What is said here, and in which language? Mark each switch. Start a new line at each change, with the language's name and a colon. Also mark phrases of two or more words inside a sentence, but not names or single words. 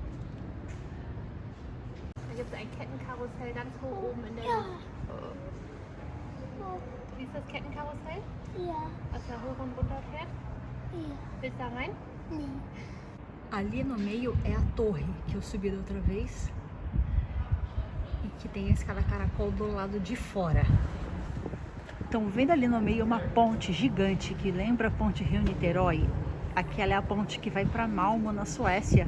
German: Da gibt es ein Kettenkarussell ganz hoch oben in der Ja. Luft. Siehst du das Kettenkarussell? Ja. Was da hoch und runter fährt? Ja. Willst du da rein? Nee.
Portuguese: Ali no meio é a torre que eu subi da outra vez e que tem a escada caracol do lado de fora. Estão vendo ali no meio uma ponte gigante que lembra a ponte Rio-Niterói? Aquela é a ponte que vai para Malmö, na Suécia.